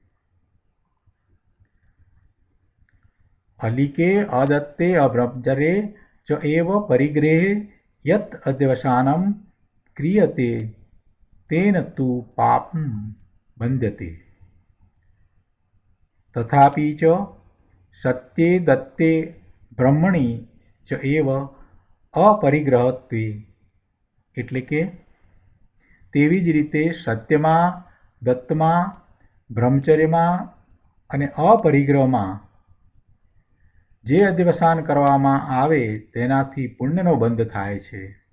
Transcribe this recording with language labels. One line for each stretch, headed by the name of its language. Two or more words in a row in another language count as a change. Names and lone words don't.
Sanskrit: अलिके अदत्ते अब्रह्मचर्ये च एव परिग्रहे यत् अध्यवसानं क्रियते तेन तु पापं बंध्यते तथापि च सत्ये दत्ते ब्रह्मणि च एव अपरिग्रहत्वे
Gujarati: એટલે કે તેવી જ રીતે સત્યમાં, દત્તમાં, બ્રહ્મચર્યમાં અને અપરિગ્રહમાં જે અધ્યવસાન કરવામાં આવે તેનાથી પુણ્યનો બંધ થાય છે.